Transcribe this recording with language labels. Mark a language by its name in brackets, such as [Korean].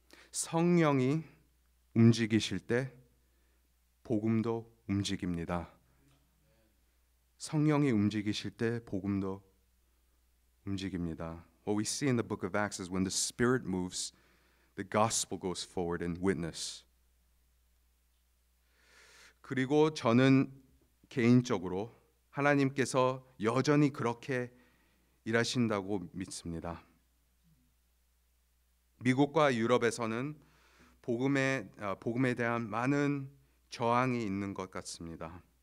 [Korean] 성령이 움직이실 때 복음도 움직입니다. 성령이 움직이실 때 복음도 움직입니다. [English] What we see in the book of Acts is when the Spirit moves, the gospel goes forward in witness. [Korean] 그리고 저는 개인적으로 하나님께서 여전히 그렇게 일하신다고 믿습니다. 미국과 유럽에서는 복음에 대한 많은 저항이 있는 것 같습니다.